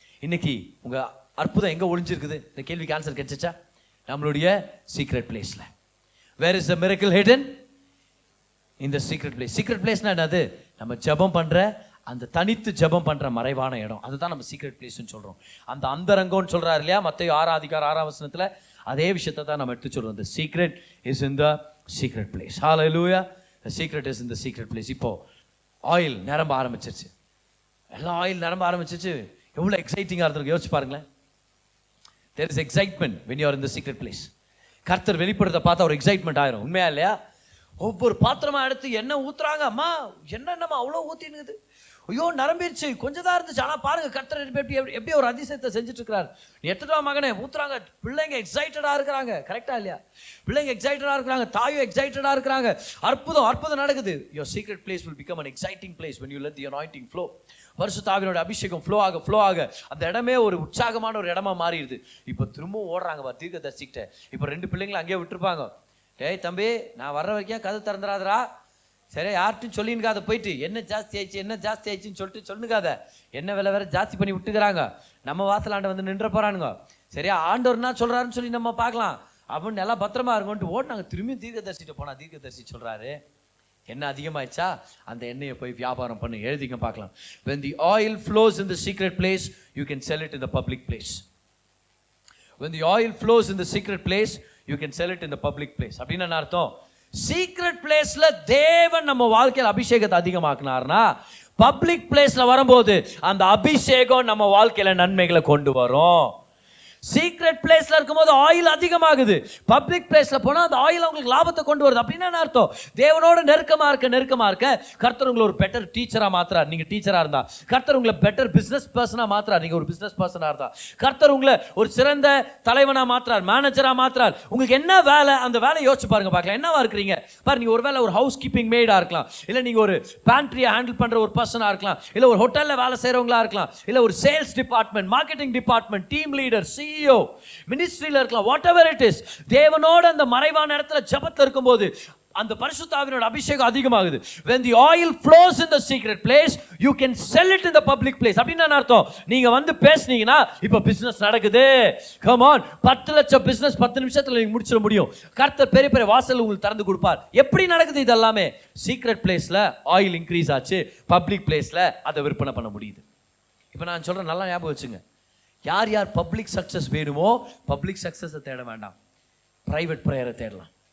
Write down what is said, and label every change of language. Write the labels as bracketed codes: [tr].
[ta] இன்னைக்கு உங்க அற்புதம் எங்க ஒளிஞ்சிருக்குது? இந்த கேள்விக்கு ஆன்சர் கிடைச்சா நம்மளுடைய சீக்ரெட் பிளேஸ்ல. [en] Where is the miracle hidden? In the secret place. [ta] Secret பிளேஸ்னா என்னது? நம்ம ஜெபம் பண்ற அந்த தனித்து ஜெபம் பண்ற மறைவான இடம், அதுதான் நம்ம சீக்ரெட் பிளேஸ்னு சொல்றோம். அந்த அந்தரங்கம்னு சொல்றாரு இல்லையா மத்தேயு 6:6 அதே விஷயத்தை தான் நம்ம எடுத்து சொல்றோம். [en] The secret is in the secret place. Hallelujah. The secret is in the secret place. [ta] இப்போ ஆயில் நிரம்ப ஆரம்பிச்சிருச்சு. எல்லாம் ஆயில் நிரம்ப ஆரம்பிச்சிருச்சு. எவ்வளோ எக்ஸைட்டிங்காக இருந்திருக்கு யோசிச்சு பாருங்களேன். [en] There is excitement when you are in the secret place. [ta] கர்த்தர் வெளிப்படுறத பார்த்தா ஒரு எக்ஸைட்மெண்ட் ஆயிரும். உண்மையா இல்லையா? ஒவ்வொரு பாத்திரமா எடுத்து எண்ணெய் ஊத்துறாங்க. அம்மா என்னம்மா அவ்வளோ ஊத்தினுக்குது, ஐயோ நரம்பிடுச்சு, கொஞ்சம் தான் இருந்துச்சு, ஆனால் பாருங்க கர்த்தர் எப்படி ஒரு அதிசயத்தை செஞ்சுட்டு இருக்கிறார். நீ எத்தனை மகனே ஊத்துறாங்க, பிள்ளைங்க எக்ஸைட்டடா இருக்கிறாங்க. கரெக்டா இல்லையா? பிள்ளைங்க எக்ஸைட்டடா இருக்கிறாங்க, தாயும் எக்ஸைட்டடா இருக்கிறாங்க. அற்புதம் நடக்குது. [en] Your secret place will become an exciting place when you let the anointing flow. [ta] பரிசுத்த ஆவியோட அபிஷேகம் ஃப்ளோ ஆக அந்த இடமே ஒரு உற்சாகமான ஒரு இடமா மாறிடுது. இப்போ திரும்பவும் ஓடுறாங்க தீர்க்கதரிசிக்கிட்ட. இப்போ 2 பிள்ளைங்களை அங்கேயே விட்டுருப்பாங்க. டேய் தம்பி, நான் வர்ற வரைக்கும் கதை திறந்துடாதரா, சரி யார்ட்டும் சொல்லினுக்காத, போயிட்டு என்ன ஜாஸ்தி ஆயிடுச்சுன்னு சொல்லிட்டு சொல்லுங்காத, என்ன விலை வேற ஜாஸ்தி பண்ணி விட்டுக்கிறாங்க, நம்ம வாசலாண்ட வந்து நின்ற போறானுங்க, சரியா ஆண்டவர் என்ன சொல்றாருன்னு சொல்லி நம்ம பார்க்கலாம் அப்படின்னு எல்லாம் பத்திரமா இருக்கும்ட்டு ஓட்டுனாங்க. திரும்பியும் தீர்க்கதரிசிட்ட போனா தீர்க்கதரிசி சொல்றாரு, என்ன அதிகமாயிடுச்சா, அந்த எண்ணெயை போய் வியாபாரம் பண்ணு. எழுதிங்க பார்க்கலாம். [en] when the oil flows in the secret place you can sell it in the public place. when the oil flows in the secret place you can sell it in the public place. [ta] அப்படின்னா என்ன அர்த்தம்? Secret பிளேஸ்ல தேவன் நம்ம வாழ்க்கையில் அபிஷேகத்தை அதிகமாக்குனார்னா, public பிளேஸ்ல வரும்போது அந்த அபிஷேகம் நம்ம வாழ்க்கையில நன்மைகளை கொண்டு வரும். சீக்ரெட் பிளேஸ்ல இருக்கும்போது ஆயில் அதிகமாகுது, பப்ளிக் பிளேஸ்ல போனா அந்த ஆயில் உங்களுக்கு லாபத்தை கொண்டு வருது. அப்படின்னா என்ன அர்த்தம்? தேவனோட நெருக்கமா இருக்க கர்த்தர் உங்களை ஒரு பெட்டர் டீச்சரா மாத்துறார். நீங்க டீச்சரா இருந்தா கர்த்தர் உங்களை பெட்டர் பிசினஸ் பர்சனா மாத்துறார். நீங்க ஒரு பிசினஸ் பர்சனா இருந்தா கர்த்தர் உங்களை ஒரு சிறந்த தலைவனா மாத்துறார், மேனேஜரா மாத்துறார். உங்களுக்கு என்ன வேலை, அந்த வேலையை யோசிச்சு பாருங்க பார்க்கலாம். என்னவா இருக்கிறீங்க பாரு. நீங்க ஒருவேளை ஒரு ஹவுஸ் கீப்பிங் மேடா இருக்கலாம், இல்ல நீங்க ஒரு பேண்ட்ரியை ஹேண்டில் பண்ற ஒரு பர்சனா இருக்கலாம், இல்ல ஒரு ஹோட்டல்ல வேலை செய்யறவங்களா இருக்கலாம், இல்ல ஒரு sales department, marketing department, team leader, CEO, மினிஸ்ட்ரியில இருக்கலாம். [en] whatever it is, [ta] தேவனோட அந்த மறைவான இடத்துல ஜெபத்துல இருக்கும்போது அந்த பரிசுத்த ஆவியோட அபிஷேகம் அதிகமாகுது. [en] when the oil flows in the secret place you can sell it in the public place. [ta] அப்படின்னா என்ன அர்த்தம்? நீங்க வந்து பேசுனீங்கன்னா இப்ப பிசினஸ் நடக்குது, [en] come on, [ta] 10 லட்சம் பிசினஸ் 10 நிமிஷத்துல நீங்க முடிச்சிட முடியும். கர்த்தர் பெரிய பெரிய வாசல் உங்களுக்கு திறந்து கொடுப்பார். எப்படி நடக்குது இது எல்லாமே? சீக்ரெட் பிளேஸ்ல ஆயில் இன்க்ரீஸ் ஆச்சு, பப்ளிக் பிளேஸ்ல அதை விற்பனை பண்ண முடியுது. இப்ப நான் சொல்றேன், நல்லா ஞாபகம் வச்சுங்க. யார் யார் பப்ளிக் சக்சஸ் வேணுமோ பப்ளிக் சக்சஸை தேட வேண்டாம், பிரைவேட் ப்ரேயரை தேடலாம்.